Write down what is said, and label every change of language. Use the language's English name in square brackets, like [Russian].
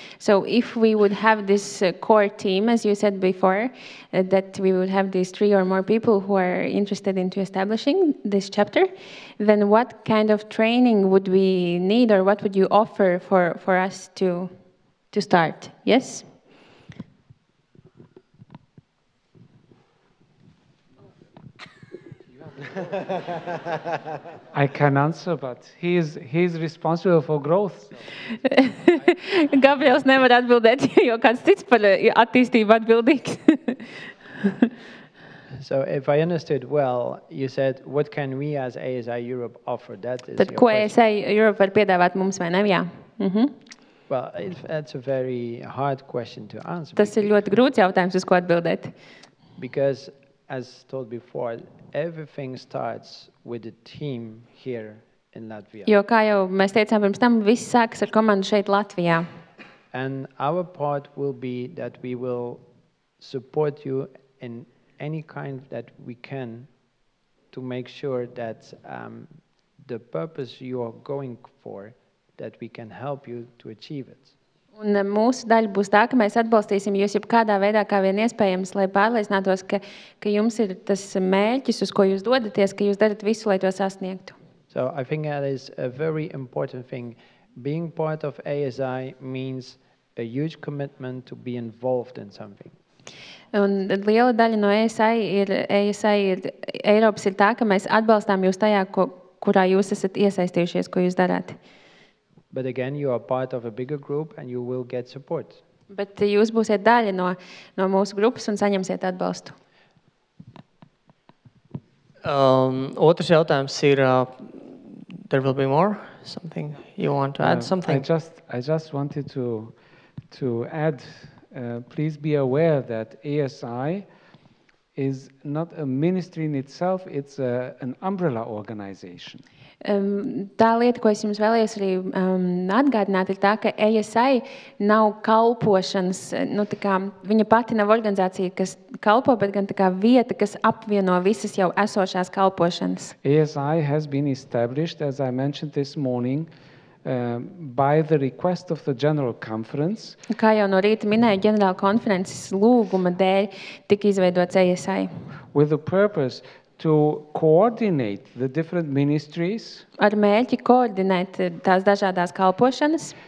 [English] So if we would have this core team, as you said before, that we would have these 3 or more people who are interested into establishing this chapter, then what kind of training would we need, or what would you offer for us to start? Yes? I can answer, but he's responsible for growth. [Latvian] Gabriels nevar atbildēt, jo kāds cits par attīstību atbildīgs. [English] So if I understood well, you said, what can we as ASI Europe offer? That is [Latvian] Tad [English] your [Latvian] ko [English] question. [Latvian] ASI Europe var piedāvāt mums, vai ne? Jā. [English] Well, that's a very hard question to answer. [Latvian] Tas ir ļoti grūts jautājums, uz ko atbildēt. [English] Because, as told before, everything starts with a team here in Latvia. [Latvian] Jo, kā jau mēs teicām pirms tam, viss sākas ar komandu šeit Latvijā. [English] And our part will be that we will support you in any kind that we can to make sure that the purpose you are going for, that we can help you to achieve it. [Latvian] Un mūsu daļa būs tā, ka mēs atbalstīsim jūs jebkādā veidā, kā vien iespējams, lai pārliecinātos, ka jums ir tas mērķis, uz ko jūs dodaties, ka jūs darat visu, lai to sasniegtu. [English] So I think that is a very important thing. being part of ASI means a huge commitment to be involved in something. [Latvian] Un liela daļa no ASI ir Eiropas ir tā, ka mēs atbalstām jūs tajā, kurā jūs esat iesaistījušies, ko jūs darāt. [English] But again, you are part of a bigger group and you will get support. [Latvian] Bet jūs būsiet daļa no mūsu grupas un saņemsiet atbalstu. Otrs jautājums ir, [English] there will be more? Something you want to add? Something? I just wanted to add, please be aware that ASI is not a ministry in itself, it's an umbrella organization. [Latvian] Tā lieta, ko es jums vēlējos arī atgādināt, ir tā, ka ASI nav kalpošanas, tā kā viņa pati nav organizācija, kas kalpo, bet gan tā kā vieta, kas apvieno visas jau esošās kalpošanas. [English] ASI has been established, as I mentioned this morning, by the request of the General Conference. [Latvian] Kā jau no rīta minēju, ģenerāla konferences lūguma dēļ tika izveidots ASI. [English] With the purpose to coordinate the different ministries, [Latvian] ar mērķi koordinēt tās dažādās kalpošanas,